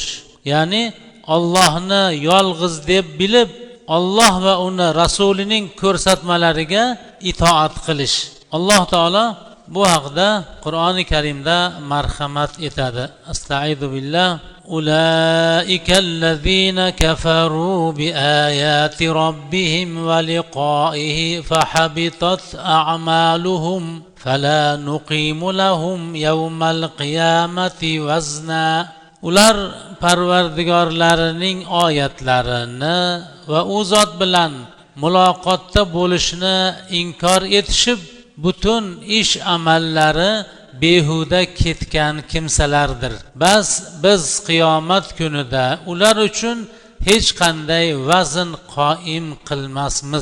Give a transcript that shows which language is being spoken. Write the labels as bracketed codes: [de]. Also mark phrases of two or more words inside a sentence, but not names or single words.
[uz] Ya'ni Allohni yolg'iz deb bilib, Alloh va uni rasulining ko'rsatmalariga itoat qilish. Alloh taolo bu haqda Qur'oni Karimda marhamat etadi. [ar] أستعيذ بالله أولئك الذين كفروا بآيات ربهم ولقائه فحبطت أعمالهم فلا نقيم لهم يوم القيامة وزنا. [uz] Ular Parvardigorlarining oyatlarini va u zot bilan muloqotda bo'lishni inkor etishib, butun ish amallari behuda ketgan kimsalardir. Bas biz qiyomat kunida ular uchun hech qanday vazn qoim qilmasmiz.